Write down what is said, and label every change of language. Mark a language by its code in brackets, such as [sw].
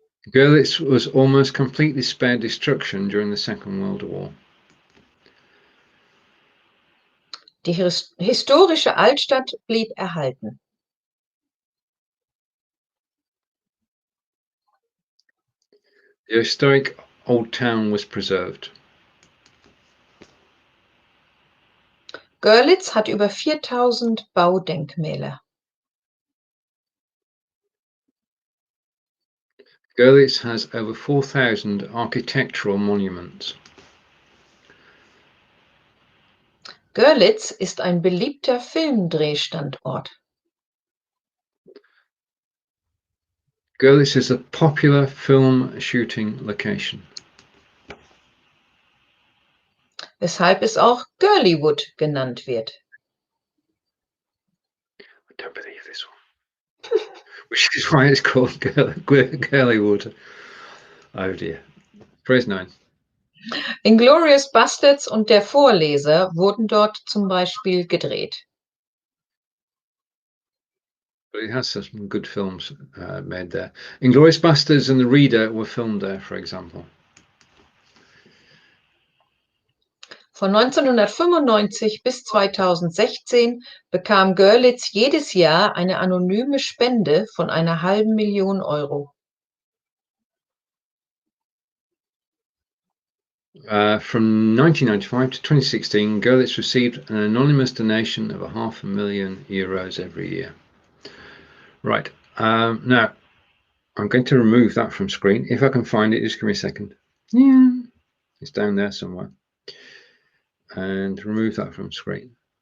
[en] Görlitz was almost completely spared destruction during the Second World War. [de] Die historische Altstadt blieb erhalten. [en] The historic old town was preserved. [de] Görlitz hat über 4.000 Baudenkmäler. [en] Görlitz has over 4,000 architectural monuments. [de] Görlitz ist ein beliebter Filmdrehstandort. [en] Görlitz is a popular film shooting location. [de] Weshalb es auch Görliwood genannt wird. [en] I don't believe this one. Which is why it's called Görliwood. Oh dear. Phrase 9. [de] Inglourious Basterds und der Vorleser wurden dort zum Beispiel gedreht. [en] But it has some good films made there. Inglourious Basterds and The Reader were filmed there, for example. [de] Von 1995 bis 2016 bekam Görlitz jedes Jahr eine anonyme Spende von einer halben Million Euro. [en] From 1995 to 2016, Görlitz received an anonymous donation of €500,000 every year. Right, now I'm going to remove that from screen. If I can find it, just give me a second. Yeah, it's down there somewhere. And remove that from screen.